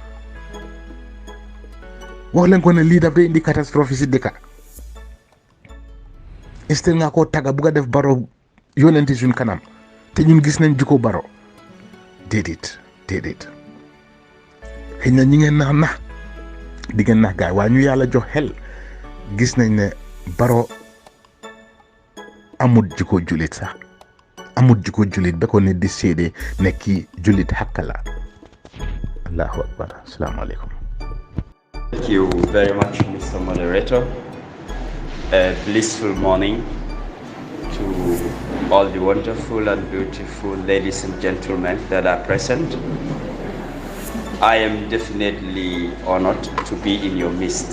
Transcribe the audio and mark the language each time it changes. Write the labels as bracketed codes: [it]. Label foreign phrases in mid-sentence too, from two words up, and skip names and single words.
[wo] ne lii daf day indi catastrophe si dëkk instead nga koo tagga bugg a def Barrow yónnenti suñ kanam te ñun gis nañ jikko Barrow déedéet xëy na ñi ngeen nax di ngeen nax gaay waaye ñu yàlla jox xel gis nañ ne Barrow amul jikko jullit sax amul jikko jullit ba ko nit di séedee ne kii jullit xàkk la. [ar] الله أكبر. Assalamualaikum. [en] Thank you very much, Mr. Moderator. A blissful morning to all the wonderful and beautiful ladies and gentlemen that are present. I am definitely honored to be in your midst.